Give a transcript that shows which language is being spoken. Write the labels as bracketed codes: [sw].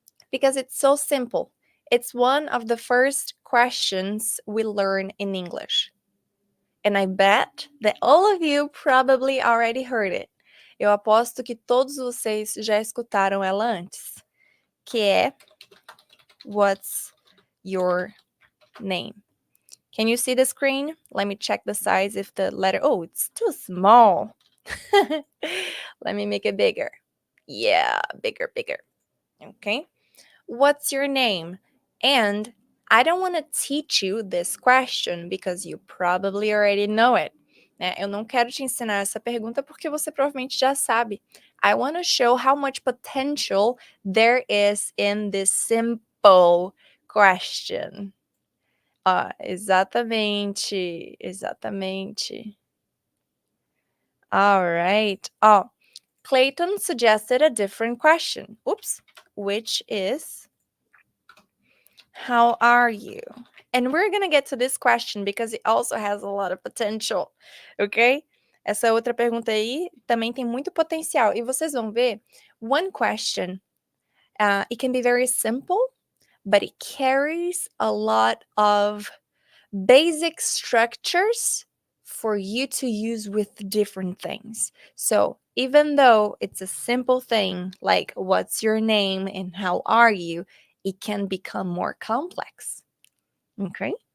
[en] Because it's so simple. It's one of the first questions we learn in English. And I bet that all of you probably already heard it. [pt] Eu aposto que todos vocês já escutaram ela antes. Que é: [en] what's your name? Can you see the screen? Let me check the size if the letter, oh, it's too small. Let me make it bigger. Yeah, bigger, bigger. Okay. What's your name? And I don't want to teach you this question because you probably already know it. [pt] Né? Eu não quero te ensinar essa pergunta porque você provavelmente já sabe. [en] I want to show how much potential there is in this simple question. [pt] Exatamente, exatamente. [en] All right. Clayton suggested a different question. Oops. Which is, how are you? And we're gonna get to this question because it also has a lot of potential, ok? [pt] Essa outra pergunta aí também tem muito potencial. E vocês vão ver, [en] one question It can be very simple, but it carries a lot of basic structures for you to use with different things. So even though it's a simple thing like what's your name and how are you, it can become more complex. Okay?